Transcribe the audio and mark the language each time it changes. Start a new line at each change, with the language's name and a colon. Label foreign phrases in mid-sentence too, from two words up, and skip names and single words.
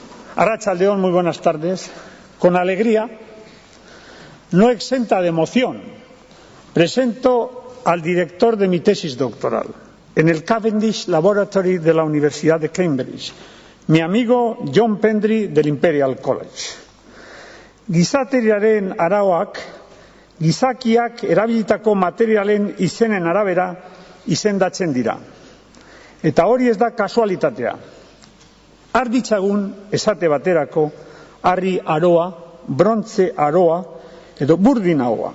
Basque: Arratsaldeon,
Spanish: muy buenas tardes. Con alegría, no exenta de emoción, presento al director de mi tesis doctoral en el Cavendish Laboratory de la Universidad de Cambridge, mi amigo John Pendry del Imperial College.
Basque: Gizateriaren arauak, gizakiak erabilitako materialen izenen arabera izendatzen dira. Eta hori ez da kasualitatea. Har ditzagun esate baterako harri aroa, brontze aroa edo burdin aroa.